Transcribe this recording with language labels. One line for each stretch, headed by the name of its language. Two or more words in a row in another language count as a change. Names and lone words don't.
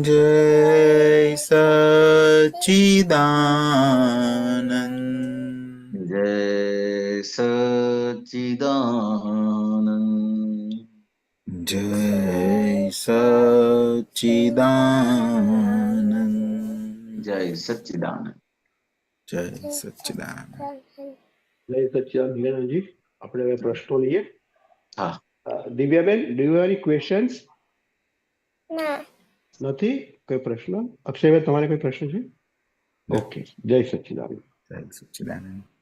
Hindi: जय सच्चिदानंद जय सच्चिदानंद जय सच्चिदानंद जय सच्चिदानंद जय सच्चिदानंद
Gujarati: જય સચ્ચિદાનંદ હિરેનજી. આપણે હવે પ્રશ્નો લઈએ. હા દિવ્યાબેન,
English: do you any questions?
Gujarati: નથી કોઈ પ્રશ્ન? અક્ષયભાઈ, તમારે કોઈ પ્રશ્ન છે? ઓકે, જય સચ્ચિદાનંદ. જય સચ્ચિદાનંદ